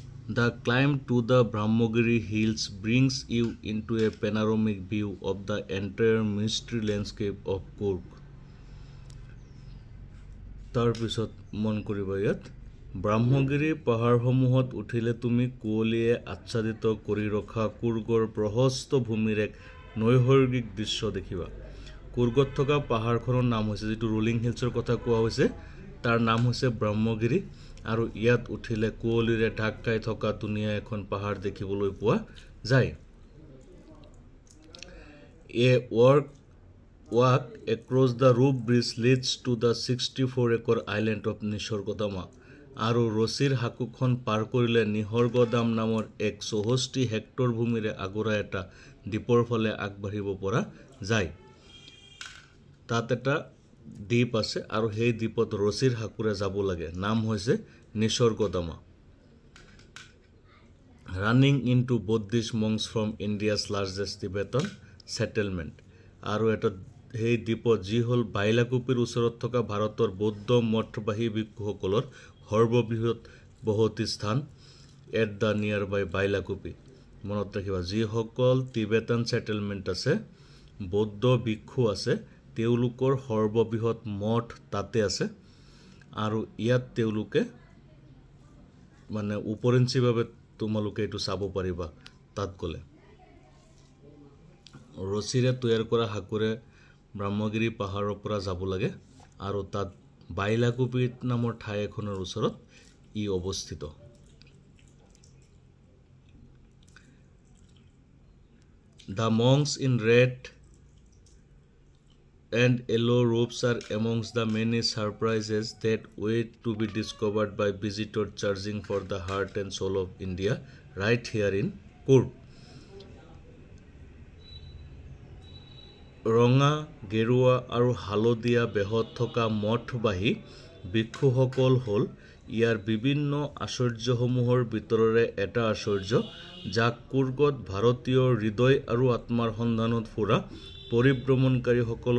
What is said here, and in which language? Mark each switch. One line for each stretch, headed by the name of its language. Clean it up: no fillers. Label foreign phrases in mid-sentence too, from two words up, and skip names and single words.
English: The climb to the Brahmogiri hills brings you into a panoramic view of the entire mystery landscape of Coorg.
Assamese: তাৰ পিছত মন কৰিবা ইয়াত ব্ৰহ্মগিৰি পাহাৰসমূহত উঠিলে তুমি কুঁৱলীয়ে আচ্ছাদিত কৰি ৰখা কুৰ্গৰ প্ৰশস্ত ভূমিৰ এক নৈসৰ্গিক দৃশ্য দেখিবা কুৰ্গত থকা পাহাৰখনৰ নাম হৈছে যেটো ৰোলিং হিলছৰ কথা কোৱা হৈছে তাৰ নাম হৈছে ব্ৰহ্মগিৰি আৰু ইয়াত উঠিলে কুঁৱলীৰে ঢাক খাই থকা দুনিয়া এখন পাহাৰ দেখিবলৈ পোৱা যায়
English: walk across the roof bridge leads to the 64-acre island of Nisargadaam
Assamese: আৰু ৰছিৰ হাকুখন পাৰ কৰিলে নিসৰ্গদাম নামৰ এক 64 হেক্টৰ ভূমিৰে আগৰা এটা দ্বীপৰ ফালে আগবাঢ়িব পৰা যায় তাত এটা দ্বীপ আছে আৰু সেই দ্বীপত ৰছিৰ হাকুৰে যাব লাগে নাম হৈছে নিসৰ্গদাম
English: running into Buddhist monks from India's largest Tibetan settlement
Assamese: আৰু এটা সেই দ্বীপত যি হল বাইলাকুপিৰ ওচৰত থকা ভাৰতৰ বৌদ্ধ মঠবাহী ভিক্ষুসকলৰ সৰ্ববৃহৎ বসতি স্থান এট দা নিয়াৰবাই বাইলাকুপি মনত ৰাখিবা যি সকল
English: Tibetan settlement
Assamese: আছে বৌদ্ধ ভিক্ষু আছে তেওঁলোকৰ সৰ্ববৃহৎ মঠ তাতে আছে আৰু ইয়াত তেওঁলোকে মানে উপৰেঞ্চিভাৱে তোমালোকে এটো চাব পাৰিবা তাত গলে ৰছিৰে তৈয়াৰ কৰা হাকুৰে ব্ৰহ্মগিৰি পাহাৰৰ পৰা যাব লাগে আৰু তাত বাইলাকুপি নামৰ ঠাই এখনৰ ওচৰত ই অৱস্থিত
English: The monks in red and yellow robes are amongst the many surprises that wait to be discovered by visitors searching for the heart and soul of India right here in Coorg.
Assamese: ৰঙা গেৰুৱা আৰু হালধীয়া বেহত থকা মঠবাহী ভিক্ষুসকল হল ইয়াৰ বিভিন্ন আশ্চৰ্যসমূহৰ ভিতৰৰে এটা আশ্চৰ্য যাক কুৰ্গত ভাৰতীয় হৃদয় আৰু আত্মাৰ সন্ধানত ফুৰা পৰিভ্ৰমণকাৰীসকলৰ